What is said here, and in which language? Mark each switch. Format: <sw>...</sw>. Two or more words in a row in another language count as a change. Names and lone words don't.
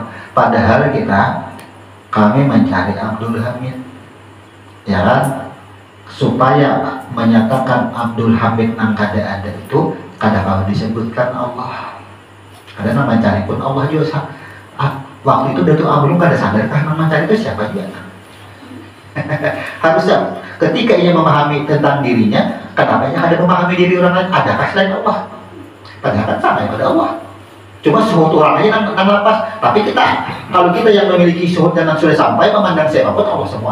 <id>Padahal kami mencari Abdul Hamid, ya kan?</id> <bjn>Supaya menyatakan Abdul Hamid nang kada ada itu kada kau disebutkan Allah.</bjn> <id>Karena mencari pun Allah juga. Waktu itu Datuk Abdul kada sadarkah nama mencari itu siapa dia? Harusnya ketika ia memahami tentang dirinya, kenapa ia ada memahami diri orang lain? Adakah selain Allah? Padahal kan sama pada Allah. Cuma suatu orang aja nang lepas. Tapi kalau kita yang memiliki suhud dan sudah sampai memandang siapapun Allah semua.</id>